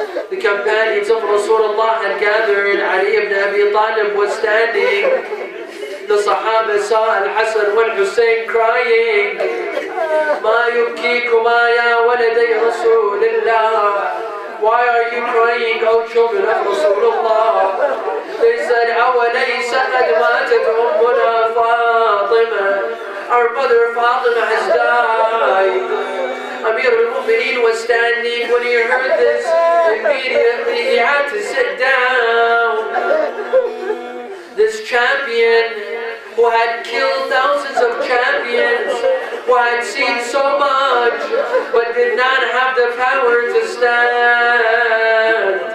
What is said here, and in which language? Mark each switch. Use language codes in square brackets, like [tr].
[en] The companions of Rasulullah had gathered. Ali ibn Abi Talib was standing. The Sahaba saw Al-Hassan and Al-Hussein crying. [ar] Ma yubkikuma ya waladay Rasulullah. [en] Why are you crying, O children of Rasulullah? They said, [ar] أَوَلَيْسَ قَدْ مَاتَتْ أُمُّنَا فَاطِمَةٌ. [en] Our mother Fatima has died. Amir al-Mu'mineen was standing. When he heard this, immediately he had to sit down. This champion who had killed thousands of champions, who had seen so much, but did not have the power to stand.